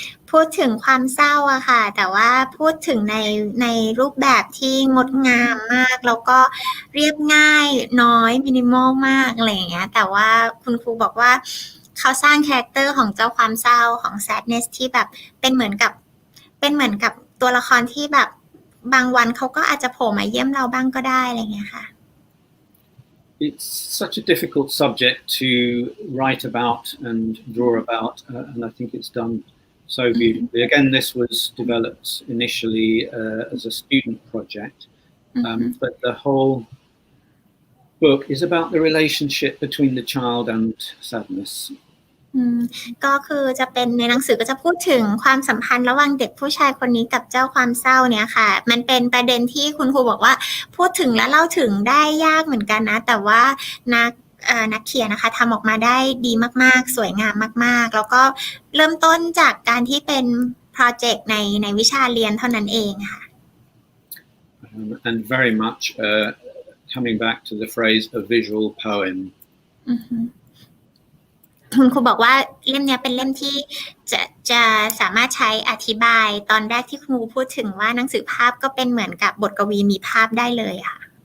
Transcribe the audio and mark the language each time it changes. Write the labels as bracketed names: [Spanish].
[Thai] พูดถึงความเศร้าอะค่ะแต่ว่าพูดถึงในรูปแบบที่งดงามมากแล้วก็เรียบง่ายน้อยมินิมอลมากอะไรอย่างเงี้ยแต่ว่าคุณครูบอกว่าเขาสร้างคาแรคเตอร์ของเจ้าความเศร้าของ sadness ที่แบบเป็นเหมือนกับตัวละครที่แบบบางวันเขาก็อาจจะโผล่มาเยี่ยมเราบ้างก็ได้อะไรอย่างเงี้ยค่ะ [English] It's such a difficult subject to write about and draw about, and I think it's done so beautifully. Again, this was developed initially as a student project, but the whole book is about the relationship between the child and sadness. [Thai] ก็คือจะเป็นในหนังสือก็จะพูดถึงความสัมพันธ์ระหว่างเด็กผู้ชายคนนี้กับเจ้าความเศร้าเนี่ยค่ะมันเป็นประเด็นที่คุณครูบอกว่าพูดถึงและเล่าถึงได้ยากเหมือนกันนะแต่ว่านักเขียนนะคะทำออกมาได้ดีมากๆสวยงามมากๆแล้วก็เริ่มต้นจากการที่เป็นโปรเจกต์ในวิชาเรียนเท่านั้นเองค่ะ [English] And very much coming back to the phrase a visual poem. [Thai] คุณครูบอกว่าเล่มนี้เป็นเล่มที่จะสามารถใช้อธิบายตอนแรกที่ครูพูดถึงว่าหนังสือภาพก็เป็นเหมือนกับบทกวีมีภาพได้เลยค่ะ